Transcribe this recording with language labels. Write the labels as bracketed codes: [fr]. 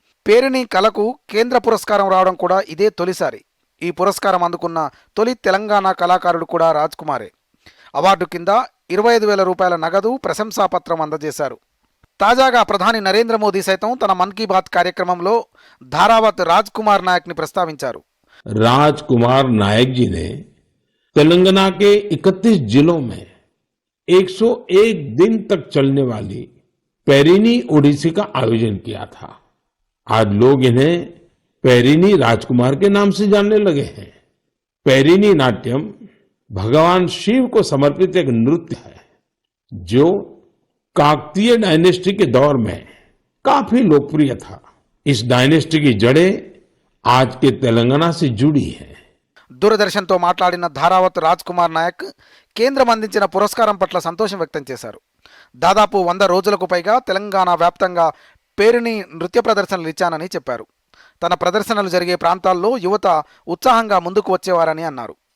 [te] పేరిణి కళకు కేంద్ర పురస్కారం రావడం కూడా ఇదే తొలిసారి. ఈ పురస్కారం అందుకున్న తొలి తెలంగాణ కళాకారుడు కూడా రాజ్ కుమారే. అవార్డు కింద 25,000 రూపాయల నగదు, ప్రశంసాపత్రం అందజేశారు. తాజాగా ప్రధాని నరేంద్ర మోదీ సైతం తన మన్ కీ బాత్ కార్యక్రమంలో ధారావత్ రాజ్ కుమార్ నాయక్ని ప్రస్తావించారు. [hi] राजकुमार नायक जी ने तेलंगाना के 31 जिलों में 101 दिन तक चलने वाली पेरिनी ओडिसी का आयोजन किया था. आज लोग इन्हें पेरिनी राजकुमार के नाम से जानने लगे हैं. पेरिनी नाट्यम भगवान शिव को समर्पित एक नृत्य है जो काकतीय डायनेस्टी के दौर में काफी लोकप्रिय था. इस डायनेस्टी की जड़ें आज के तेलंगाना से जुड़ी है. [te] దూరదర్శన్తో మాట్లాడిన ధారావత్ రాజ్ కుమార్ నాయక్ కేంద్రం అందించిన పురస్కారం పట్ల సంతోషం వ్యక్తం చేశారు. దాదాపు 100 రోజులకు పైగా తెలంగాణ వ్యాప్తంగా పేరిణి నృత్య ప్రదర్శనలు ఇచ్చానని చెప్పారు. తన ప్రదర్శనలు జరిగే ప్రాంతాల్లో యువత ఉత్సాహంగా ముందుకు వచ్చేవారని అన్నారు.